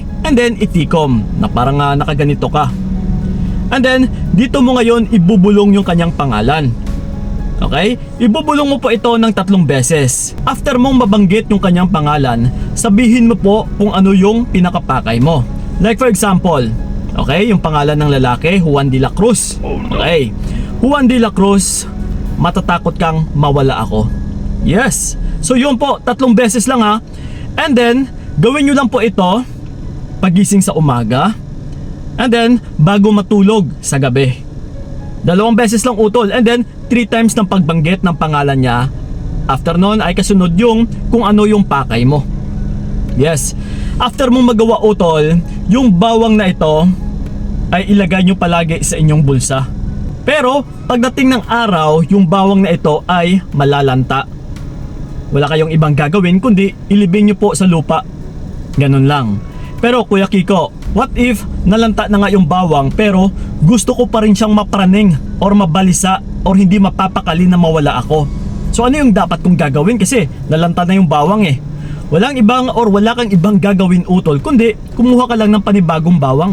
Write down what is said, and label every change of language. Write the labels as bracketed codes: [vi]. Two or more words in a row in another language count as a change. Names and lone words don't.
[en] And then [tl] itikom na parang nakaganito ka. [en] And then [tl] dito mo ngayon ibubulong yung kanyang pangalan. Okay? Ibubulong mo po ito ng 3 beses. After mong mabanggit yung kanyang pangalan, sabihin mo po kung ano yung pinakapakay mo. [en] Like for example, [tl] okay, yung pangalan ng lalaki, Juan de la Cruz. Okay, Juan de la Cruz, matatakot kang mawala ako. Yes, so yun po, 3 beses lang [en] And then, [tl] gawin nyo lang po ito pagising sa umaga, [en] and then [tl] bago matulog sa gabi. 2 beses lang utol. [en] And then 3 times [tl] ng pagbanggit ng pangalan niya. After nun ay kasunod yung kung ano yung pakay mo. Yes, after mong magawa utol, yung bawang na ito ay ilagay nyo palagi sa inyong bulsa. Pero pagdating ng araw, yung bawang na ito ay malalanta. Wala kayong ibang gagawin kundi ilibing nyo po sa lupa. Ganun lang. Pero Kuya Kiko, [en] what if [tl] nalanta na nga yung bawang pero gusto ko pa rin siyang mapraning or mabalisa or hindi mapapakali na mawala ako? So ano yung dapat kong gagawin kasi nalanta na yung bawang Wala kang ibang gagawin utol kundi kumuha ka lang ng panibagong bawang.